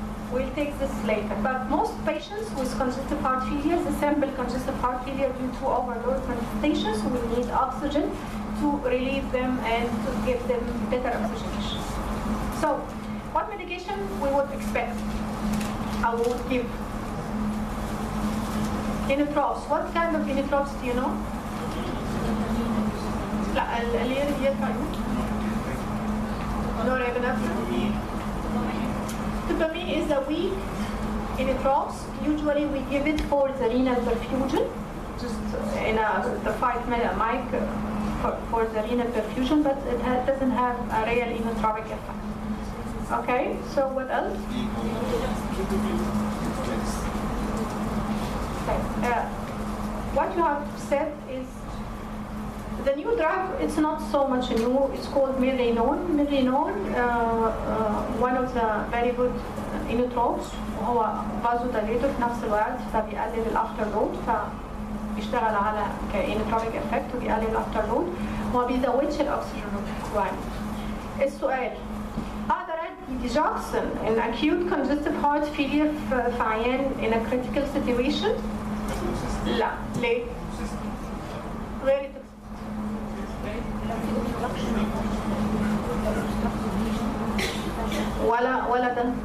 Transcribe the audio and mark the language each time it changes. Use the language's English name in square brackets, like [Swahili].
[English] We'll take this later. But most patients with congestive heart failure, the simple congestive heart failure due to overload manifestations, will need oxygen to relieve them and to give them better oxygenation. So, what medication we would expect? I would give inotropes. What kind of inotropes do you know? [Arabic] لا اللي هي norepinephrine. [English] Dopamine is a weak inotropes. Usually we give it for the renal perfusion, just in the 5 mic for the renal perfusion, but it doesn't have a real inotropic effect. Okay, so what else? Okay. What you have said is the new drug. It's not so much new. It's called milrinone. Milrinone, one of the very good inotropes. [Arabic] وهو vasodilator في نفس الوقت، فبيقلل الافتر لود، فبيشتغل على كإنوتروبيك افكت وبيقلل الافتر لود، وما بيزودش الاكسجين ريكوايرمنت. السؤال: اقدر ادي ديجوكسين [English] in acute congestive heart failure [Arabic] في عيان [English] in a critical situation؟ [Arabic] لا. ليه؟ غير ولا ده.